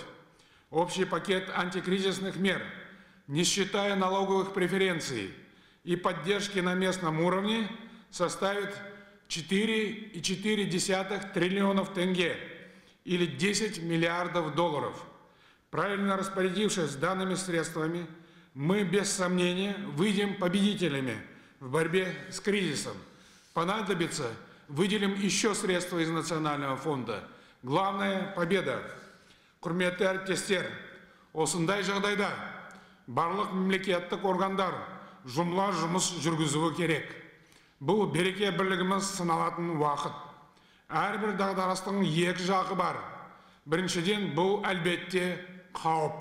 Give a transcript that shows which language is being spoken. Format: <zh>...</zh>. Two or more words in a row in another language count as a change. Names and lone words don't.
<ru>Общий пакет антикризисных мер, не считая налоговых преференций и поддержки на местном уровне, составит 4,4 триллионов тенге или 10 миллиардов долларов. Правильно распорядившись данными средствами, мы без сомнения выйдем победителями в борьбе с кризисом. Понадобится, выделим еще средства из Национального фонда. Главная победа.</ru> <kk>Құрметті әріптестер, осындай жағдайда барлық мемлекеттік органдар жұмыла жұмыс жүргізуі керек. Бұл береке бірлігіміз сыналатын уақыт. Әрбір дағдарыстың екі жағы бар. Біріншіден, бұл әлбетте қауіп.</kk>